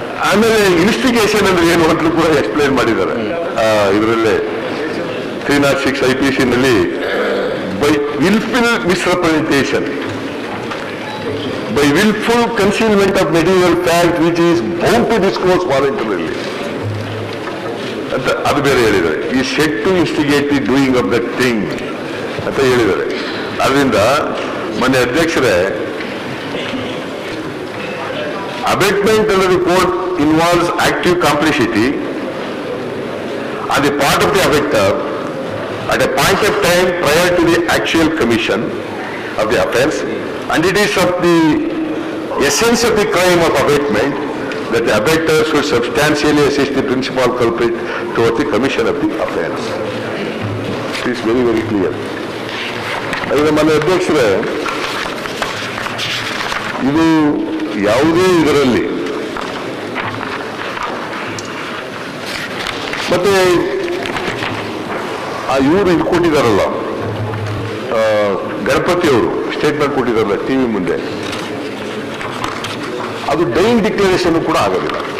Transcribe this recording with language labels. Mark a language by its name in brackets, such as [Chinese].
[Kannada] ಆಮೇಲೆ ಇನ್ವೆಸ್ಟಿಗೇಷನ್ ಅಂದ್ರೆ ಏನು ಅಂತಲೂ ಕೂಡ ಎಕ್ಸ್ಪ್ಲೈನ್ ಮಾಡಿದ್ದಾರೆ ಇದರಲ್ಲೇ 306 IPC ನಲ್ಲಿ [English] By willful misrepresentation by willful concealment of material fact which is bound to disclose voluntarily. [Kannada] ಅಂತ ಅದು ಬೇರೆ ಹೇಳಿದ್ದಾರೆ. [English] ಈ set to instigate the doing of that thing [Kannada] ಅಂತ ಹೇಳಿದ್ದಾರೆ. ಅದರಿಂದ ಮೊನ್ನೆ ಅಧ್ಯಕ್ಷರೇ, [English] Abetment under the court involves active complicity on the part of the abettor at a point of time prior to the actual commission of the offence, and it is of the essence of the crime of abatement that the abettor should substantially assist the principal culprit towards the commission of the offence. It is very, very clear. [Kannada] ಅದರಿಂದ ಮನೆ ಅಧ್ಯಕ್ಷರೇ, ಇದು ಯಾವುದೇ ಇದರಲ್ಲಿ ಮತ್ತೆ ಇವರು ಇದು ಕೊಟ್ಟಿದ್ದಾರಲ್ಲ, ಗಣಪತಿ ಅವರು ಸ್ಟೇಟ್ಮೆಂಟ್ ಕೊಟ್ಟಿದ್ದಾರಲ್ಲ ಟಿವಿ ಮುಂದೆ, ಅದು ಡೈಯಿಂಗ್ ಡಿಕ್ಲರೇಷನ್ ಕೂಡ ಆಗೋದಿಲ್ಲ.